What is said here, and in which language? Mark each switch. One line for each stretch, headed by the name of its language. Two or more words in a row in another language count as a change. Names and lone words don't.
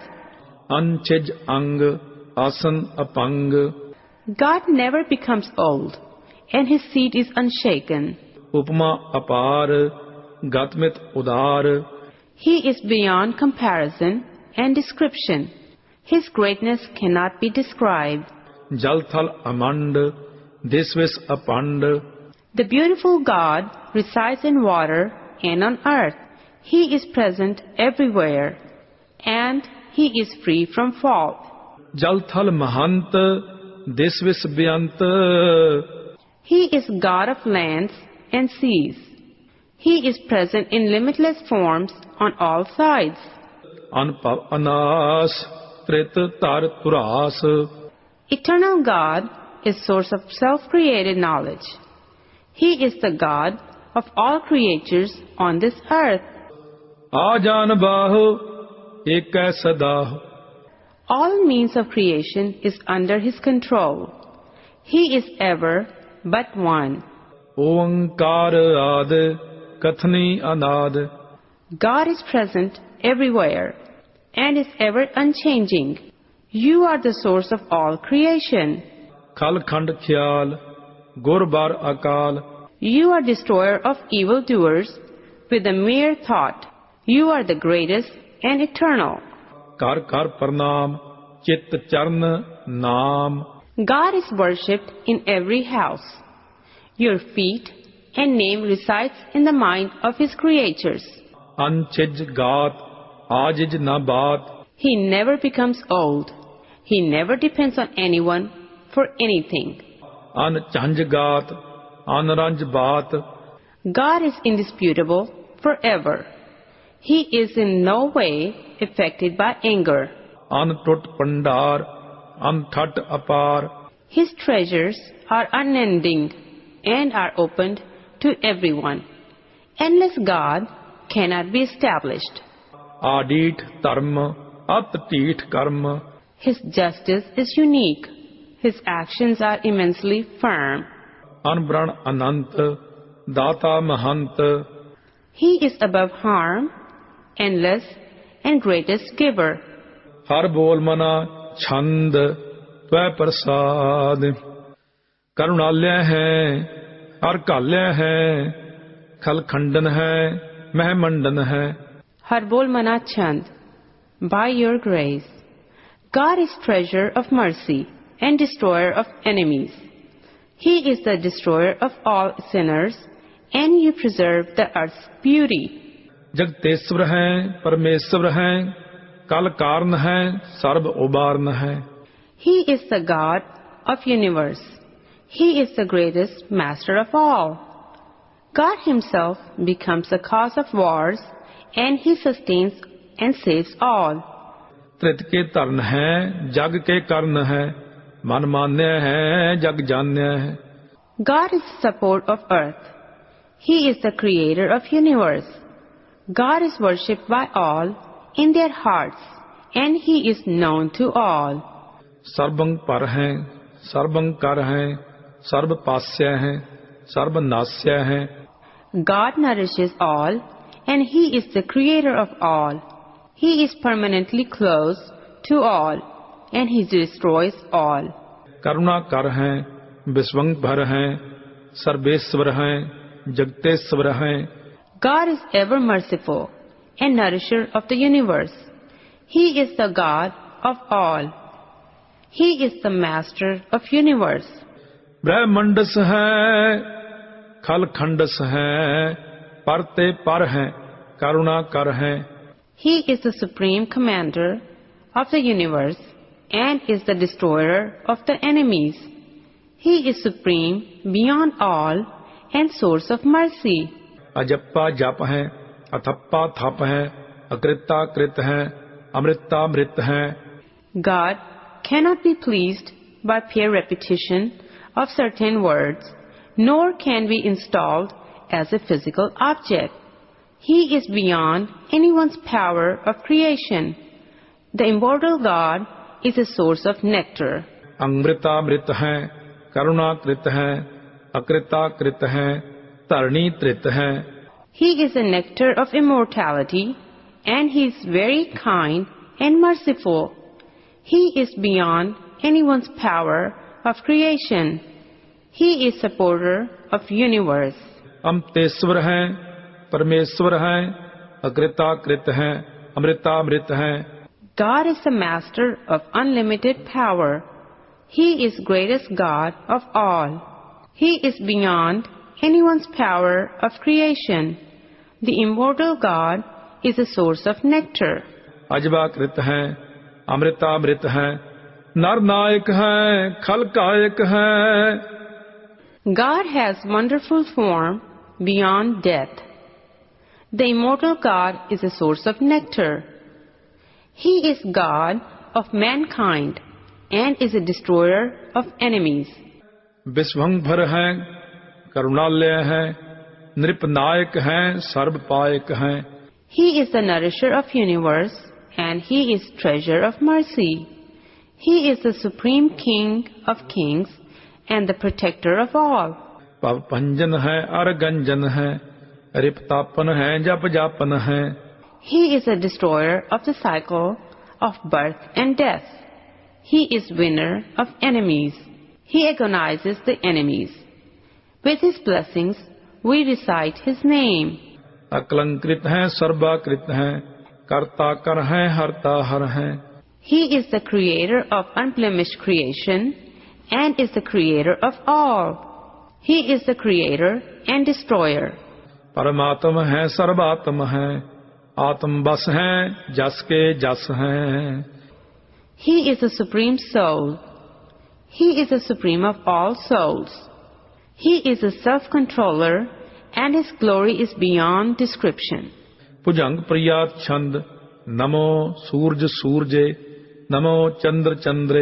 Braj: अनचिज अंग, आसन अपंग।
English: God never becomes old, and his seat is unshaken.
Braj: उपमा अपार, गतमित उदार।
English: He is beyond comparison and description. His greatness cannot be described.
Braj: जल थल अमंड, दिस विस अपंड।
English: The beautiful God resides in water and on earth. He is present everywhere, and he is free from fault.
Braj: जल थल महंत, दिस विस बेअंत।
English: He is God of lands and seas. He is present in limitless forms on all sides.
Braj: अनपव अनास, त्रित तर तुरास।
English: Eternal God is source of self-created knowledge. He is the God of all creatures on this earth.
Braj: आ जान बाहो, एक सदाह।
English: All means of creation is under his control. He is ever but one.
Braj: ओंकार आद, कथनी अनाद।
English: God is present everywhere and is ever unchanging. You are the source of all creation.
Braj: खल खंड ख्याल, गुर बार अकाल।
English: You are destroyer of evildoers with a mere thought. You are the greatest and eternal.
Braj: ਕਰ ਕਰ ਪ੍ਰਣਾਮ ਚਿਤ ਚਰਨ ਨਾਮ
English: God is worshipped in every house. Your feet and name resides in the mind of His creatures.
Braj: ਅਨਛਿਜ ਗਾਤ ਆਜਿਜ ਨਾ ਬਾਤ
English: He never becomes old. He never depends on anyone for anything.
Braj: ਅਨਝੰਜ ਗਾਤ ਅਨਰੰਜ ਬਾਤ
English: God is indisputable forever. He is in no way affected by anger.
Braj: ਅਨਟੁੱਟ ਭੰਡਾਰ ਅਨਠਟ ਅਪਾਰ
English: His treasures are unending and are opened to everyone. Endless God cannot be established.
Braj: ਆਡੀਠ ਧਰਮ ਅਤ ਢੀਠ ਕਰਮ
English: His justice is unique. His actions are immensely firm.
Braj: ਅਨਬ੍ਰਣ ਅਨੰਤ ਦਾਤਾ ਮਹੰਤ
English: He is above harm, endless, and greatest giver.
Braj: ਹਰ ਬੋਲ ਮਨਾ ਛੰਦ ਤਵੈ ਪ੍ਰਸਾਦ ਕਰੁਣਾਲਿਆ ਹੈ ਹਰ ਘਾਲਿਆ ਹੈ ਖਲ ਖੰਡਨ ਹੈ ਮਹਿ ਮੰਡਨ ਹੈ ਹਰ ਬੋਲ ਮਨਾ ਛੰਦ,
English: by your grace. God is treasure of mercy and destroyer of enemies. He is the destroyer of all sinners, and you preserve the earth's beauty.
Braj: ਜਗਤੇਸ਼ਵਰ ਹੈ ਪਰਮੇਸ਼ਵਰ ਹੈ ਕਲ ਕਾਰਨ ਹੈ ਸਰਬ ਉਬਾਰਨ ਹੈ
English: He is the God of universe. He is the greatest master of all. God Himself becomes the cause of wars, and He sustains and saves all.
Braj: ਤ੍ਰਿਤ ਕੇ ਧਰਨ ਹੈ ਜਗ ਕੇ ਕਰਨ ਹੈ ਮਨ ਮਾਨਿਆ ਹੈ ਜਗ ਜਾਣਿਆ ਹੈ
English: God is the support of earth. He is the creator of universe. God is worshipped by all in their hearts, and He is known to all.
Braj: ਸਰਬੰ ਪਰ ਹੈ ਸਰਬੰ ਕਰ ਹੈ ਸਰਬ ਪਾਸਿਆ ਹੈ ਸਰਬ ਨਾਸਿਆ ਹੈ
English: God nourishes all, and He is the creator of all. He is permanently close to all, and He destroys all.
Braj: ਕਰੁਣਾ ਕਰ ਹੈ ਵਿਸਵੰ ਭਰ ਹੈ ਸਰਬੇਸ਼ਵਰ ਹੈ ਜਗਤੇਸ਼ਵਰ ਹੈ
English: God is ever merciful and nourisher of the universe. He is the God of all. He is the master of universe.
Braj: ਬ੍ਰਹਮੰਡਸ ਹੈ ਖਲ ਖੰਡਸ ਹੈ ਪਰ ਤੇ ਪਰ ਹੈ ਕਰੁਣਾ ਕਰ ਹੈ
English: He is the supreme commander of the universe and is the destroyer of the enemies. He is supreme beyond all and source of mercy.
Braj: ਅਜੱਪਾ ਜਪ ਹੈ ਅਥੱਪਾ ਥਪ ਹੈ ਅਕ੍ਰਿਤਾ ਕ੍ਰਿਤ ਹੈ ਅਮ੍ਰਿਤਾ ਮ੍ਰਿਤ ਹੈ
English: God cannot be pleased by pure repetition of certain words, nor can be installed as a physical object. He is beyond anyone's power of creation. The immortal God is a source of nectar.
Braj: ਅੰਮ੍ਰਿਤਾ ਮ੍ਰਿਤ ਹੈ ਕਰੁਣਾ ਕ੍ਰਿਤ ਹੈ ਅਕ੍ਰਿਤਾ ਕ੍ਰਿਤ ਹੈ ਧਰਣੀ ਤ੍ਰਿਤ ਹੈ
English: He is the nectar of immortality, and He is very kind and merciful. He is beyond anyone's power of creation. He is supporter of universe.
Braj: ਅਮਤੇਸ਼ਵਰ ਹੈ ਪਰਮੇਸ਼ਵਰ ਹੈ ਅਕ੍ਰਿਤਾ ਕ੍ਰਿਤ ਹੈ ਅਮ੍ਰਿਤਾ ਮ੍ਰਿਤ ਹੈ
English: God is the master of unlimited power. He is greatest God of all. He is beyond anyone's power of creation. The immortal God is a source of nectar.
Braj: ਅਜਵਾ ਕ੍ਰਿਤ ਹੈ ਅਮ੍ਰਿਤਾ ਮ੍ਰਿਤ ਹੈ ਨਰ ਨਾਇਕ ਹੈ ਖਲ ਕਾਇਕ ਹੈ
English: God has wonderful form beyond death. The immortal God is a source of nectar. He is God of mankind and is a destroyer of enemies.
Braj: ਵਿਸਵੰ ਭਰ ਹੈ ਕਰੁਣਾਲਿਆ ਹੈ ਨਿਰਪਨਾਇਕ ਹੈ ਸਰਬ ਪਾਇਕ ਹੈ
English: He is the nourisher of universe, and He is treasure of mercy. He is the supreme King of kings and the protector of all.
Braj: ਭਵ ਭੰਜਨ ਹੈ ਅਰਗੰਜਨ ਹੈ ਰਿਪਤਾਪਨ ਹੈ ਜਪ ਜਾਪਨ ਹੈ
English: He is a destroyer of the cycle of birth and death. He is winner of enemies. He agonizes the enemies. With His blessings, we recite His name.
Braj: अकलंकृत हैं सर्वाकृत हैं कर्ता कर हैं हरता हर हैं.
English: He is the creator of unblemished creation and is the creator of all. He is the creator and destroyer.
Braj: परमात्म हैं सर्वात्म हैं आत्म बस हैं जस के जस हैं.
English: He is the supreme soul. He is the supreme of all souls. He is the self-controller and His glory is beyond description.
Braj: भुजंग प्रियात छंद नमो सूरज सूरजे नमो चंद्र चंद्रे.